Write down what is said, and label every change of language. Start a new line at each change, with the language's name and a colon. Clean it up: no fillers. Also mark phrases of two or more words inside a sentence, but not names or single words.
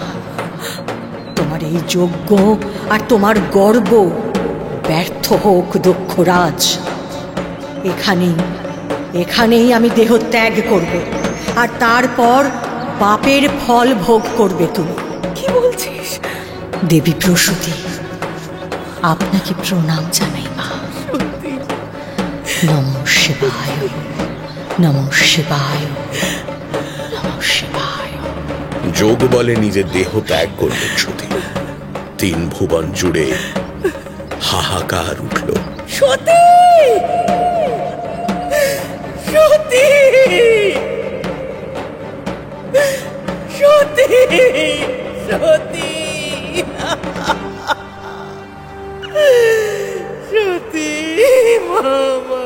Bangla: তোমার এই যজ্ঞ আর তোমার গর্ব ব্যর্থ হোক দক্ষরাজ। এখানেই আমি দেহ ত্যাগ করব, আর তারপর পাপের ফল ভোগ করবে তুমি। কি বলছিস? দেবী প্রসূতি, আপনাকে প্রণাম জানাই মা।
Sanskrit: নমঃ শিবায়, নমঃ শিবায়, নমঃ শিবায়।
Bangla: যোগ বলে নিজের দেহ ত্যাগ করলেন সতী। 3 ভুবন জুড়ে হাহাকার উঠল। সতী, সতী, সতী, সতী, সতী মামা।